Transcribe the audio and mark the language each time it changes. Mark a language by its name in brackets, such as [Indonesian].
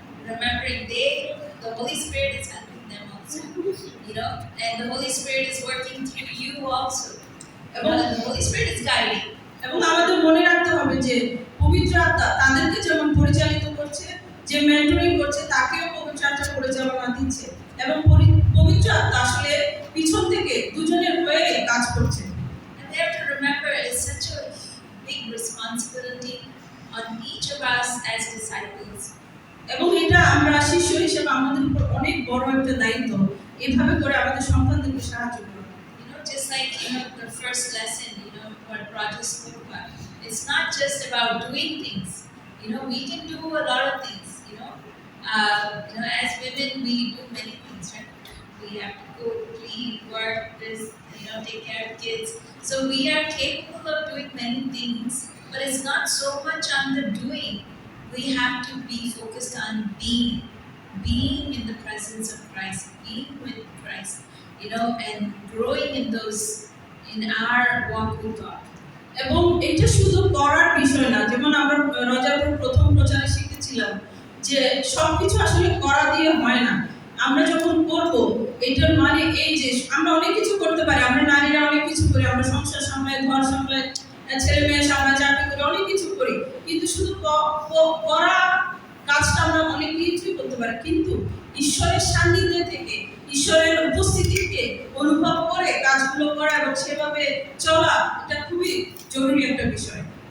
[English] Remembering the Holy Spirit is helping them also. And the Holy Spirit is working through you also. The Holy Spirit is guiding. [Bangla] এবং আমাদের মনে রাখতে হবে যে পবিত্র আত্মা তাদেরকে যেমন পরিচালিত করছে, যে মেন্টরিং করছে তাকেও পবিত্র আত্মা পরিচালনা দিচ্ছে, এবং পবিত্র আত্মা আসলে পিছন থেকে দুজনের হয়ে কাজ করছে। [English] And we have to remember it's such a big responsibility on each of us as disciples. [Bangla] এবং এটা আমরা শিষ্য হিসেবে আমাদের উপর অনেক বড় একটা দায়িত্ব, এইভাবে করে আমাদের সন্তানদেরকে সাহায্য করা। [English] Just like the first lesson, what Roger spoke about. It's not just about doing things. We can do a lot of things. As women, we do many things, right? We have to go, clean, work, this, take care of kids. So we are capable of doing many things, but it's not so much on the doing. We have to be focused on being in the presence of Christ, being with Christ, and growing in our walk with God. [Bangla] এবং এটা শুধু করার বিষয় না, যেমন আমরা রজারপুর প্রথম প্রচারে শিখেছিলাম যে সবকিছু আসলে করা দিয়ে হয় না। আমরা যখন করব এটার মানে এই যে আমরা অনেক কিছু করতে পারি, আমরা নারীরা অনেক কিছু করি, আমরা সংসার সামলায়, ঘর সামলায়, ছেলে মেয়ে সামলায়, চাকরি করি, অনেক কিছু করি, কিন্তু শুধু করা কাজটা আমরা অনেক কিছুই করতে পারি, কিন্তু ঈশ্বরের সান্নিধ্যে থেকে, ঈশ্বরের উপস্থিতিকে অনুভব করে কাজগুলো করা এবং সেভাবে চলা, এটা খুবই জরুরি একটা বিষয়।